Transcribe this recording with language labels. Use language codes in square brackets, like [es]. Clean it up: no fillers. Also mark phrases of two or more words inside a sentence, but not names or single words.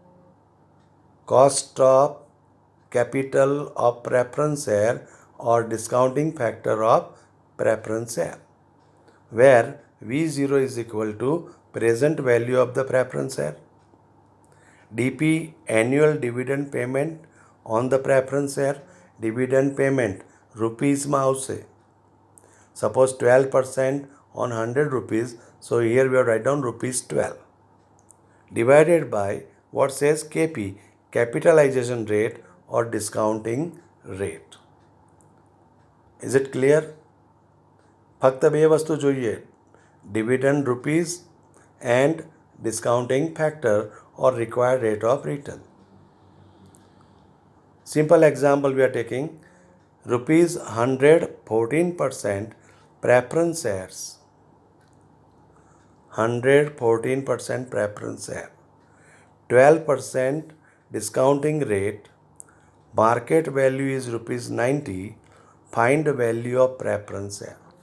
[en] Cost of capital of preference share or discounting factor of preference share, where V0 is equal to present value of the preference share, DP annual dividend payment on the preference share. Dividend payment rupees [gu] માં આવશે. [en] Suppose 12% on 100 rupees, so here we have write down rupees 12, divided by what says KP, capitalization rate or discounting rate. Is it clear? [gu] ફક્ત બે વસ્તુ જોઈએ, [en] dividend rupees and discounting factor or required rate of return. Simple example we are taking, rupees 100 14% preference shares, 100 14% preference share, 12% discounting rate, market value is rupees 90, find value of preference share.